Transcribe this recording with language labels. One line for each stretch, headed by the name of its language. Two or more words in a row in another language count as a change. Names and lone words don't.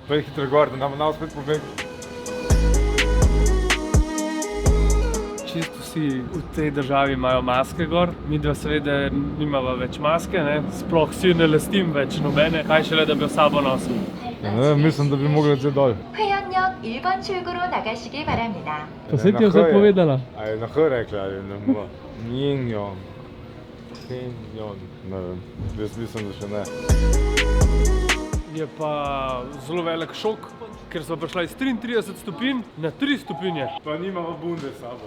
Slovenian: Pej hitro gor, da nam spet povem. Čisto vsi v tej državi imajo maske gor, midva seveda nimava več maske, ne? Sploh si ne lastim več nobene, kaj šele, da bi jo sabo nosil. Ne, mislim, da bi mogli zdaj dol.
Korean: 회원역 1번 출구로 나가시기 바랍니다.
Slovenian: Pa se ti je vse povedala? A je na H rekla ali na M? Njinjon. Njinjon. Ne vem, jaz mislim, da še ne. Je pa zelo velik šok, ker smo prišla iz 33 stopinj na 3 stopinje. Pa nimamo bunde s sabo.